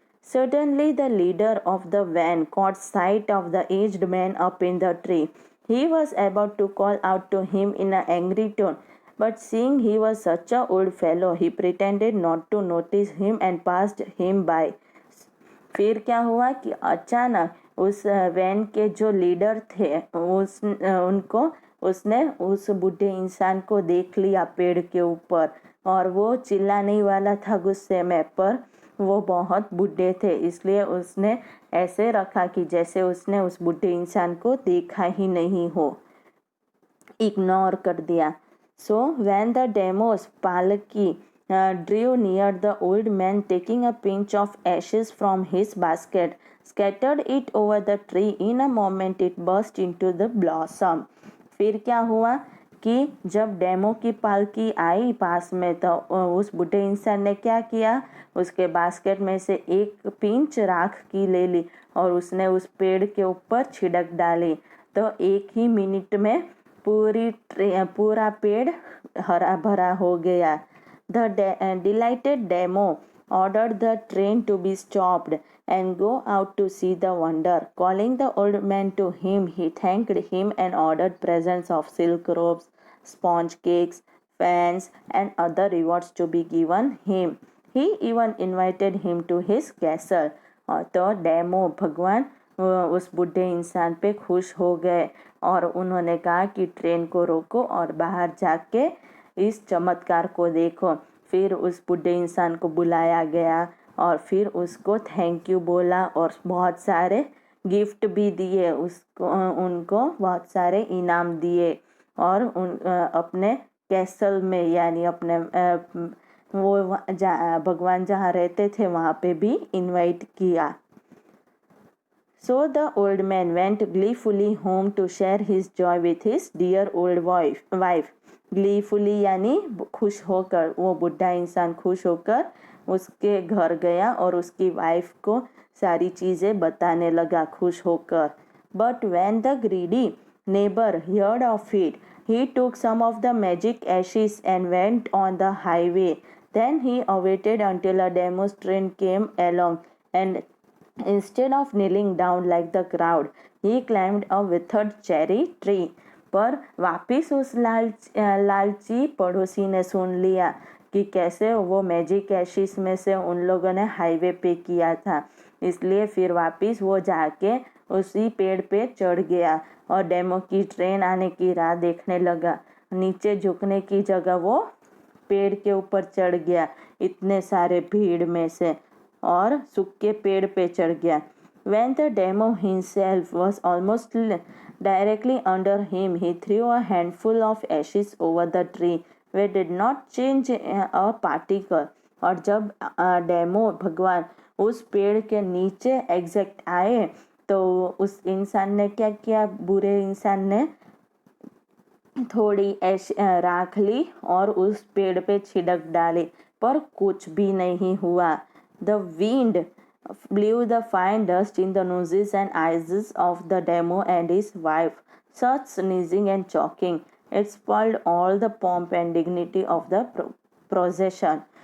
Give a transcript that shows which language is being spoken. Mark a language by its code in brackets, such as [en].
[en] Suddenly, the leader of the van caught sight of the aged man up in the tree. He was about to call out to him in an angry tone, but seeing he was such a old fellow, he pretended not to notice him and passed him by. [hi] फिर क्या हुआ कि अचानक उस van के जो leader थे उनको उसने उस बूढ़े इंसान को देख लिया पेड़ के ऊपर, और वो चिल्लाने ही वाला था गुस्से में, पर वो बहुत बूढ़े थे, इसलिए उसने ऐसे रखा कि जैसे उसने उस बूढ़े इंसान को देखा ही नहीं हो, इग्नोर कर दिया. [en] So when the demo's palki drew near, the old man, taking a pinch of ashes from his basket, scattered it over the tree. In a moment it burst into the blossom. [hi] फिर क्या हुआ कि जब demo की पालकी आई पास में, तो उस बूढ़े इंसान ने क्या किया, उसके बास्केट में से एक पिंच राख की ले ली और उसने उस पेड़ के ऊपर छिड़क डाली. तो एक ही मिनट में पूरा पेड़ हरा भरा हो गया. [en] The delighted demo ordered the train to be stopped and go out to see the wonder. Calling the old man to him, he thanked him and ordered presents of silk robes, sponge cakes, fans, and other rewards to be given him. He even invited him to his castle. [hi] तो demo भगवान उस बूढ़े इंसान पे खुश हो गए और उन्होंने कहा कि ट्रेन को रोको और बाहर जाके इस चमत्कार को देखो. फिर उस बूढ़े इंसान को बुलाया गया और फिर उसको थैंक यू बोला और बहुत सारे गिफ्ट भी दिए उसको, उनको बहुत सारे इनाम दिए और अपने कैसल में यानी अपने वो भगवान जहाँ रहते थे वहाँ पे भी इनवाइट किया. [en] So the old man went gleefully home to share his joy with his dear old wife. [hi] Gleefully यानी खुश होकर, वो बुढ़ा इंसान खुश होकर उसके घर गया और उसकी वाइफ को सारी चीज़ें बताने लगा खुश होकर. [en] But when the greedy neighbor heard of it, he took some of the magic ashes and went on the highway. Then he awaited until a demo train came along, and instead of kneeling down like the crowd, he climbed a withered cherry tree. [hi] पर वापिस उस लालची पड़ोसी ने सुन लिया कि कैसे वो मैजिक एशिस में से उन लोगों ने हाईवे पे किया था, इसलिए फिर वापिस वो जाके उसी पेड़ पे चढ़ गया और डेमो की ट्रेन आने की राह देखने लगा. नीचे झुकने की जगह वो पेड़ के ऊपर चढ़ गया इतने सारे भीड़ में से और सूखे पेड़ पे चढ़ गया. [en] When the demo himself was almost directly under him, he threw a handful of ashes over the tree, which did not change a particle. [hi] और जब डेमो भगवान उस पेड़ के नीचे एग्जैक्ट आए तो उस इंसान ने क्या किया, बुरे इंसान ने थोड़ी राख ली और उस पेड़ पे छिड़क डाली, पर कुछ भी नहीं हुआ. [en] The wind blew the fine dust in the noses and eyes of the demo and his wife, such sneezing and choking. It spoiled all the pomp and dignity of the procession.